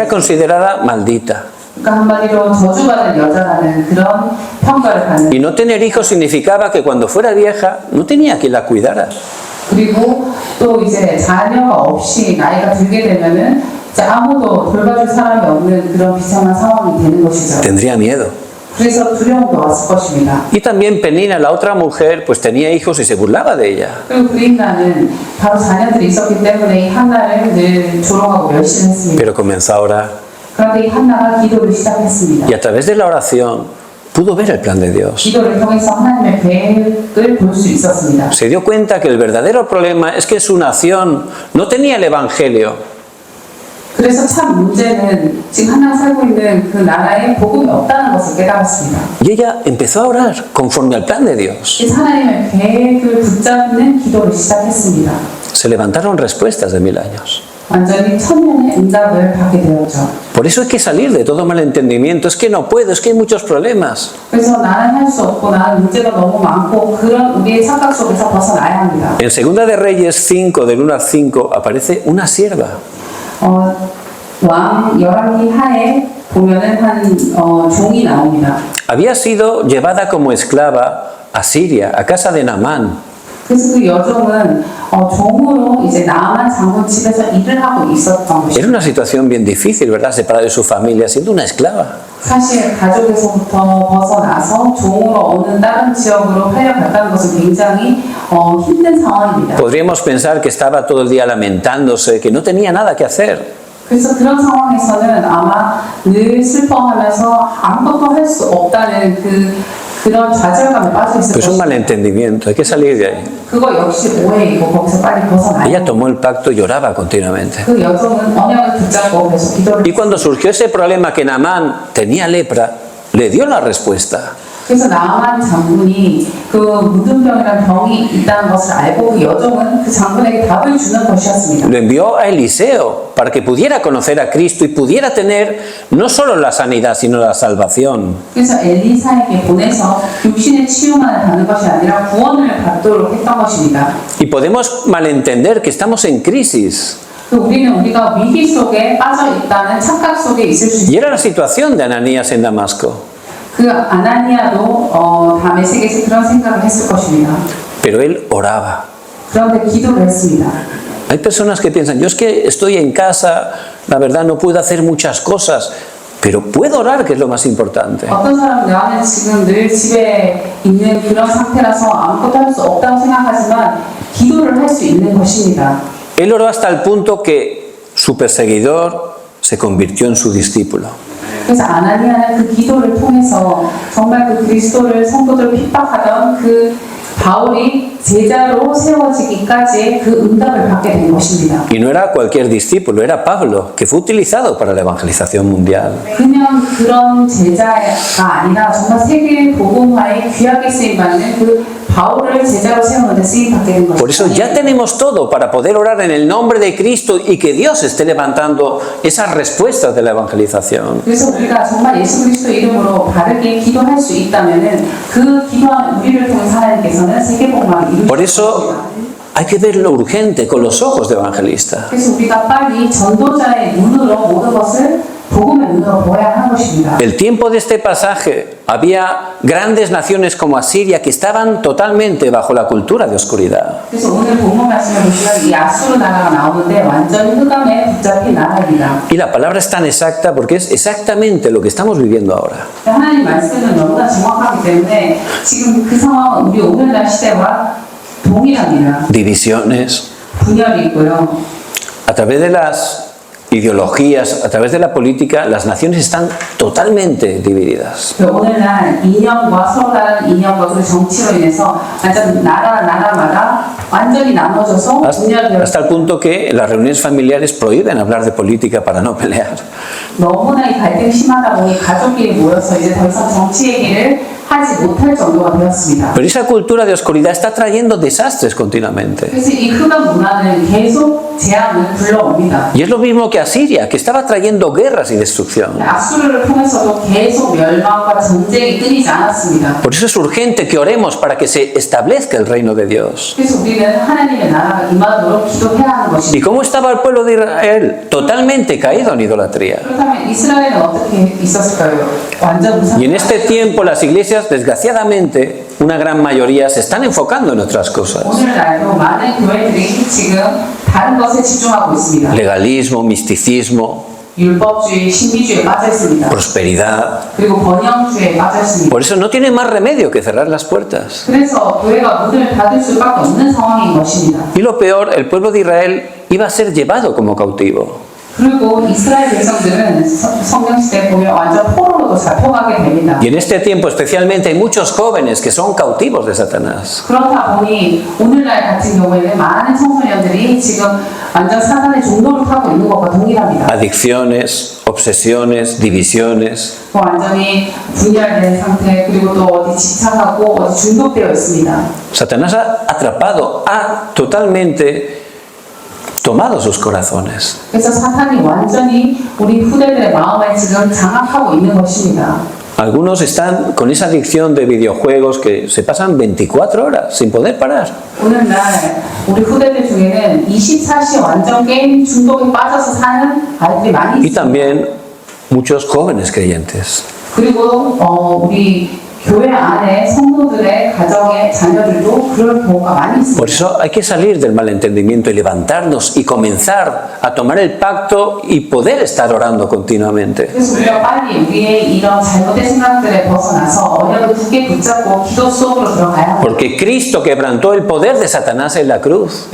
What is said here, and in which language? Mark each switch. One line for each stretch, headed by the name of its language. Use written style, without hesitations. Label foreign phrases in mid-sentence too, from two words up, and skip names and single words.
Spanish: Era considerada maldita.
Korean: 그러니까 한마디로 저주받은 여자라는 그런 평가를 받는.
Spanish: Y no tener hijos significaba que cuando fuera vieja no tenía quien la cuidara.
Korean: 그리고 또 이제 자녀가 없이 나이가 들게 되면은 아무도 돌봐줄 사람이 없는 그런 비참한 상황이 되는 것이죠.
Spanish: Tendría miedo.
Korean: 그래서 두려움도 왔을 것입니다.
Spanish: Y también Penina, la otra mujer, pues tenía hijos y se burlaba de ella.
Korean: 그리고 브린나는 바로 자녀들이 있었기 때문에 이 한나를 늘 조롱하고 멸시했습니다.
Spanish: Pero comenzó a orar.
Korean: 그런데 이 한나가 기도를 시작했습니다.
Spanish: Y a través de la oración pudo ver el plan de Dios.
Korean: 기도를 통해서 하나님의 계획을 볼 수 있었습니다.
Spanish: Se dio cuenta que el verdadero problema es que su nación no tenía el Evangelio.
Korean: 그래서 참 문제는 지금 한나가 살고 있는 그 나라에 복음이 없다는 것을 깨달았습니다.
Spanish: Y ella empezó a orar conforme al plan de Dios.
Korean: 그래서 하나님의 계획을 붙잡는 기도를 시작했습니다.
Spanish: Se levantaron respuestas de 1000 años.
Korean: 완전히 천년의 응답을 받게 되었죠.
Spanish: Por eso hay que salir de todo malentendimiento. Es que no puedo, es que hay muchos problemas.
Korean: 그래서 나는 할 수 없고 나는 문제가 너무 많고 그런 우리의 착각 속에서 벗어나야 합니다.
Spanish: En Segunda de Reyes 5, del 1 al 5, aparece una sierva.
Korean: 왕 열왕기 하에 보면은 한 종이 나옵니다.
Spanish: Había sido llevada como esclava a Siria, a casa de Naamán.
Korean: 그래서 그 여종은 종으로 이제 나아만 장군 집에서 일을 하고 있었던 것이죠.
Spanish: Era una situación bien difícil, ¿verdad? Separada de su familia, siendo una esclava.
Korean: 사실 가족에서부터 벗어나서 종으로 어느 다른 지역으로 팔려갔다는 것은 굉장히 힘든 상황입니다.
Spanish: Podríamos pensar que estaba todo el día lamentándose, que no tenía nada que hacer.
Korean: 그래서 그런 상황에서는 아마 늘 슬퍼하면서 아무것도 할 수 없다는 그런 좌절감에 빠져 있을
Spanish: Pues un
Korean: 것입니다.
Spanish: malentendimiento, hay que salir de ahí.
Korean: 그거 역시 오해이고 거기서 빨리 벗어나야
Spanish: Ella
Korean: 해요.
Spanish: tomó el pacto y lloraba continuamente.
Korean: 그 여종은 언약을 붙잡고 계속 기도를
Spanish: Y cuando surgió ese problema que Naamán tenía lepra, le dio la respuesta.
Korean: 그래서 나아만 장군이 그 무든병이라는 병이 있다는 것을 알고 그 여종은 그 장군에게 답을 주는 것이었습니다.
Spanish: Lo envió a Eliseo para que pudiera conocer a Cristo y pudiera tener no solo la sanidad, sino la salvación.
Korean: 그래서 엘리사에게 보내서 육신의 치유만을 받는 것이 아니라 구원을 받도록 했던 것입니다.
Spanish: Y podemos malentender que estamos en crisis.
Korean: 우리는 우리가 위기 속에 빠져 있다는 착각 속에 있을 수
Spanish: Y
Korean: 있습니다.
Spanish: era la situación de Ananías en Damasco.
Korean: 그 아나니아도 다메섹에서 그런 생각을 했을 것입니다.
Spanish: Pero él oraba.
Korean: 그런데 기도를 했습니다.
Spanish: Hay personas que piensan, yo es que estoy en casa, la verdad no puedo hacer muchas cosas, pero puedo orar, que es lo más importante.
Korean: 어떤 사람은 나는 지금 늘 집에 있는 그런 상태라서 아무것도 할 수 없다고 생각하지만 기도를 할 수 있는 것입니다.
Spanish: Él oró hasta el punto que su perseguidor se convirtió en su discípulo.
Korean: 그래서 아나니아는 그 기도를 통해서 정말 그 그리스도를 성도들을 핍박하던 그 바울이 제자로 세워지기까지의 그 응답을 받게 된 것입니다.
Spanish: Y no era cualquier discípulo, era Pablo, que fue utilizado para la evangelización mundial.
Korean: 그냥 그런 제자가 아니라 정말 세계 복음화에 귀하게 쓰임받는 그 바울을 제자로 세우는데 쓰임받게 된
Spanish: Por eso
Korean: 것입니다.
Spanish: ya tenemos todo para poder orar en el nombre de Cristo y que Dios esté levantando esas respuestas de la evangelización.
Korean: 그래서 우리가 정말 예수 그리스도 이름으로 바르게 기도할 수 있다면은 그 기도하는 우리를 통해 하나님께서는 세계 복음화를 이루실
Spanish: Por
Korean: 것입니다.
Spanish: eso hay que ver lo urgente con los ojos de evangelista.
Korean: 그래서 우리가 빨리 전도자의 눈으로 모든 것을 복음의 눈으로 보아야 하는 것입니다.
Spanish: El tiempo de este pasaje había grandes naciones como Asiria que estaban totalmente bajo la cultura de oscuridad.
Korean: 그래서 오늘 본문 말씀을 보시면 이 아수르 나라가 나오는데 완전 흑암에 붙잡힌 나라입니다.
Spanish: Y la palabra es tan exacta porque es exactamente lo que estamos viviendo ahora.
Korean: 하나님 말씀은 너무나 정확하기 때문에 지금 그 상황은 우리 오늘날 시대와 동일합니다.
Spanish: Divisiones,
Korean: 분열이 있고요.
Spanish: a través de las ideologías, a través de la política, las naciones están totalmente divididas.
Korean: 오늘날 이념과 서로 다른 이념과 그 정치로 인해서 완전 나라마다 완전히 나눠져서 분열되어
Spanish: Hasta el punto que las reuniones familiares prohíben hablar de política para no pelear.
Korean: 너무나 이 갈등이 심하다 보니 가족끼리 모여서 이제 더 이상 정치 얘기를 하지 못할 정도가 되었습니다.
Spanish: Pero esa cultura de oscuridad está trayendo desastres continuamente.
Korean: 그래서 이 흑암 문화는 계속 재앙을 불러옵니다.
Spanish: Y es lo mismo que Asiria, que estaba trayendo guerras y destrucción.
Korean: 아수르를 통해서도 계속 멸망과 전쟁이 끊이지 않았습니다.
Spanish: Por eso es urgente que oremos para que se establezca el reino de Dios.
Korean: 그래서 우리는 하나님의 나라가 임하도록 기도해야 하는
Spanish: ¿Y
Korean: 것입니다.
Spanish: cómo estaba el pueblo de Israel? Totalmente caído en idolatría.
Korean: 그렇다면 이스라엘은 어떻게 있었을까요? 완전
Spanish: Y en este
Korean: 무상한
Spanish: tiempo las iglesias, desgraciadamente, una gran mayoría se están enfocando en otras cosas.
Korean: 오늘날도 많은 교회들이 지금 다른 것에 집중하고 있습니다.
Spanish: Legalismo, misticismo,
Korean: 율법주의, 신비주의에 빠져 있습니다.
Spanish: prosperidad.
Korean: 그리고 번영주의에 빠져 있습니다.
Spanish: Por eso no tiene más remedio que cerrar las puertas.
Korean: 그래서 교회가 문을 닫을 수밖에 없는 상황인 것입니다.
Spanish: Y lo peor, el pueblo de Israel iba a ser llevado como cautivo.
Korean: 그리고 이스라엘 백성들은 성경 시대에 보면 완전 포로로도 잡혀가게 됩니다.
Spanish: Y en este tiempo especialmente hay muchos jóvenes que son cautivos de Satanás.
Korean: 그렇다 보니 오늘날 같은 경우에는 많은 청소년들이 지금 완전 사단의 종로를 타고 있는 것과 동일합니다.
Spanish: Adicciones, obsesiones, divisiones.
Korean: 완전히 분열된 상태 그리고 또 어디 집착하고 어디 중독되어 있습니다.
Spanish: Satanás ha atrapado, ha totalmente tomado sus corazones.
Korean: 그래서 사탄이 완전히 우리 후대들의 마음을 지금 장악하고 있는 것입니다.
Spanish: Algunos están con esa adicción de videojuegos que se pasan 24 horas sin poder parar.
Korean: 오늘날 우리 후대들 중에는 24시 완전 게임 중독에 빠져서 사는 아이들이 많이
Spanish: Y
Korean: 있습니다.
Spanish: también muchos jóvenes creyentes.
Korean: 그리고 우리 교회 안에 성도들의 가정의 자녀들도 그럴 경우가 많이 있습니다.
Spanish: Por eso hay que salir del malentendimiento y levantarnos y comenzar a tomar el pacto y poder estar orando continuamente.
Korean: 그래서 우리가 빨리 우리의 이런 잘못된 생각들에 벗어나서 언약을 굳게 붙잡고 기도 속으로 들어가야 합니다.
Spanish: Porque Cristo quebrantó el poder de Satanás en la cruz.